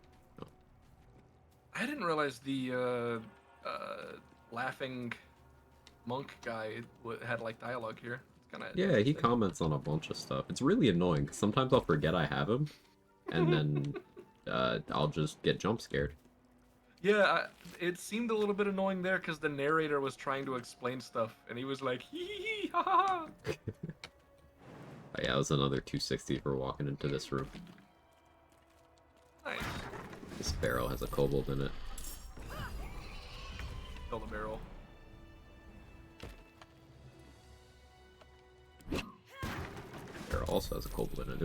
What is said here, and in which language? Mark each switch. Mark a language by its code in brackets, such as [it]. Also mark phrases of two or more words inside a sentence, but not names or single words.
[en] I didn't realize the laughing monk guy had like dialogue here. It's kind of Yeah, he comments on a bunch of stuff. It's really annoying 'cause sometimes I'll forget I have him, and then I'll just get jump scared. Yeah, it seemed a little bit annoying there because the narrator was trying to explain stuff, and he was like, hee hee hee, ha ha ha. Oh, yeah, that was another 260 for walking into this room. Nice. This barrel has a kobold in it. Kill the barrel. Barrel also has a kobold in it.